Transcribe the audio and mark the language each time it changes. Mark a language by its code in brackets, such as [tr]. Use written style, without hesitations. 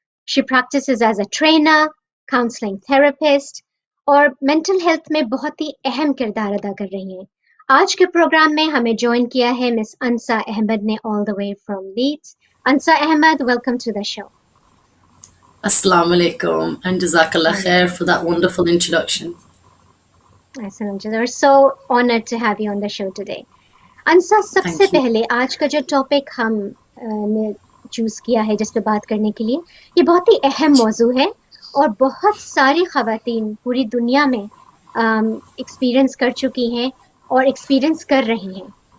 [en] She practices as a trainer, counseling therapist [hi] और mental health में बहुत ही अहम किरदार अदा कर रही हैं। आज के प्रोग्राम में हमें ज्वाइन किया है मिस अंसा अहमद ने [en] all the way from Leeds. Ansa Ahmed, welcome to the show. Assalamu alaikum and jazakallah khair for that wonderful introduction. We're so honored to have you on the show today. [hi] अंसा, सबसे पहले आज का जो topic हम ने choose किया है जिस पे बात करने के लिए, ये बहुत ही अहम मौजू है और बहुत सारी ख़वातीन पूरी दुनिया में एक्सपीरियंस कर चुकी हैं और एक्सपीरियंस कर रही हैं।